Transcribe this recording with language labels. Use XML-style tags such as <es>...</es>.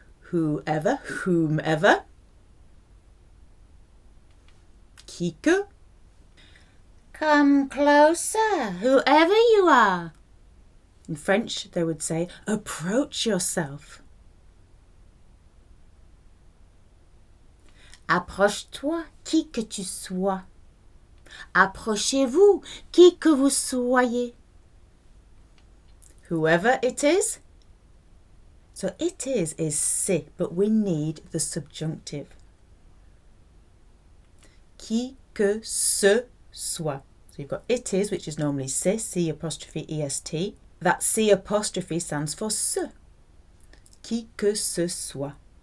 <en>Whoever, whomever. Qui que. Come closer, whoever you are. In French, they would say, approach yourself.</en> <fr>Approche-toi, qui que tu sois. Approchez-vous, qui que vous soyez.</fr> <en>Whoever it is. So it is c'est, but we need the subjunctive.</en> <fr>Qui que ce soit.</fr> <en>So you've got it is, which is normally c'est, C apostrophe est. That C apostrophe stands for ce.</en> <fr>Qui que ce soit.</fr>